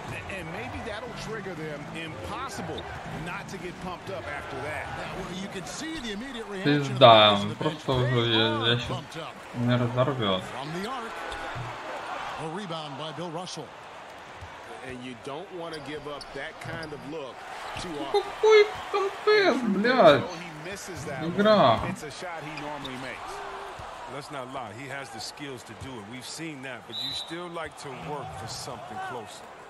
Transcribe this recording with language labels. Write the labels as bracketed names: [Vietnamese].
[English] And maybe that'll trigger them. Impossible not to get pumped up after that. You can see the immediate reaction. [Russian] Пизда, просто уже я сейчас не разорвет. [English] A rebound by Bill Russell. And you don't want to give up that kind of look too often. [Russian] Какой контент, блядь? Игра. [English] It's a shot he normally makes. Let's not lie, he has the skills to do it. We've seen that, but you still like to work for something closer.